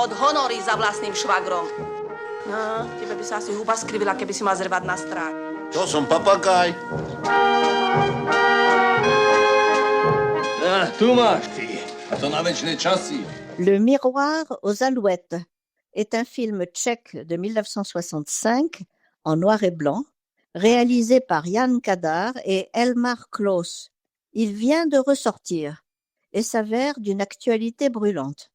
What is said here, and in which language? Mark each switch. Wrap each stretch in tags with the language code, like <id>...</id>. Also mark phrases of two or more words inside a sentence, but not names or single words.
<sk>ponorí za vlastným švagrom. No, tebe by sa asi huba skrivila, keby si mal zrvať na strach. To som papagaj. Tu máš ty. A to na večné časy.</sk> <fr>Le Miroir aux Alouettes est un film tchèque de 1965 en noir et blanc, réalisé par Jan Kadar et Elmar Klaus. Il vient de ressortir et s'avère d'une actualité brûlante.</fr>